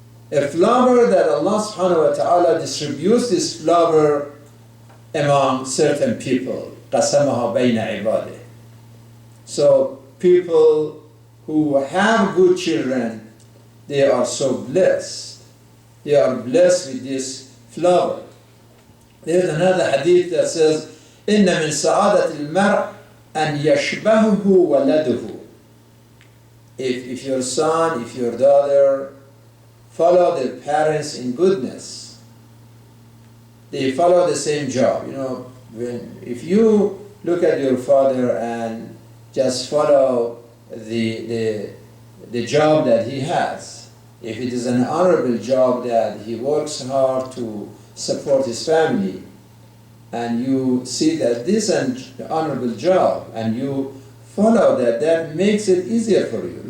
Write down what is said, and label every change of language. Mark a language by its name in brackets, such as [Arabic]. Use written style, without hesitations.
[English] A flower that Allah subhanahu wa ta'ala distributes this flower among certain people. [Arabic] قَسَمَهَا بَيْنَ عِبَادِهِ. [English] So people who have good children, they are so blessed. They are blessed with this flower. There's another hadith that says, [Arabic] إِنَّ مِنْ سَعَادَةِ الْمَرْءِ أَنْ يَشْبَهُهُ وَلَدُهُ. [English] If your son, if your daughter follow their parents in goodness, they follow the same job. You know, if you look at your father and just follow the job that he has, if it is an honorable job that he works hard to support his family, and you see that this is an honorable job, and you follow that, that makes it easier for you.